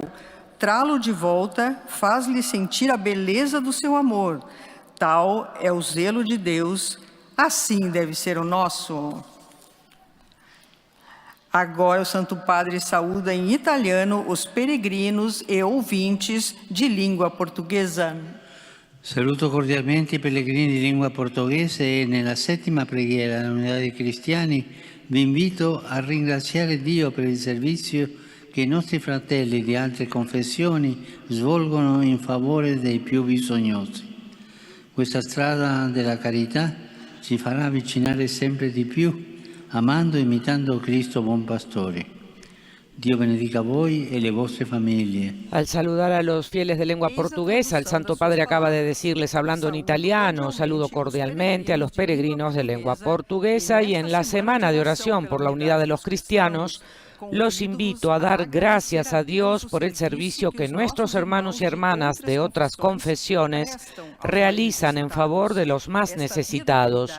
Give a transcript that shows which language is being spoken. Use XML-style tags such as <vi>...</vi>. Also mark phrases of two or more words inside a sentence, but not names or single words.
<pt>Trá-lo de volta faz-lhe sentir a beleza do seu amor. Tal é o zelo de Deus, assim deve ser o nosso. Agora o Santo Padre saúda em italiano os peregrinos e ouvintes de língua portuguesa.</pt> <it>Saluto cordialmente i pellegrini di lingua portoghese e nella settima preghiera dell'unità dei cristiani vi invito a ringraziare Dio per il servizio che i nostri fratelli di altre confessioni svolgono in favore dei più bisognosi. Questa strada della carità ci farà avvicinare sempre di più, amando e imitando Cristo buon pastore. Dio benedica voi e le vostre famiglie.</it> <es>Al saludar a los fieles de lengua portuguesa, el Santo Padre acaba de decirles, hablando en italiano, saludo cordialmente a los peregrinos de lengua portuguesa, y en la semana de oración por la unidad de los cristianos, los invito a dar gracias a Dios por el servicio que nuestros hermanos y hermanas de otras confesiones realizan en favor de los más necesitados.</es>